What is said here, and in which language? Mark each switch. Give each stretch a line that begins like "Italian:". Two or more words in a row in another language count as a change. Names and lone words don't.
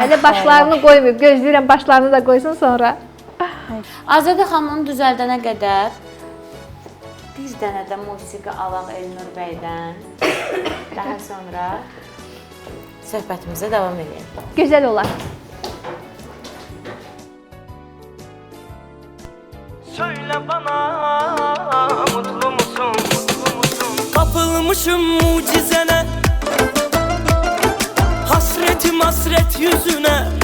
Azerbaijani: Hələ başlarını qoymayıb, gözləyirəm başlarını da qoysun sonra. Azadə xanımı düzəldənə qədər bir dənə də musiqi alaq Elnur bəydən. Daha sonra söhbətimizə davam edək. Gözəl olar.
Turkish: Söyle bana mutlu musun? Kapılmışım mucizene, hasretim hasret yüzüne.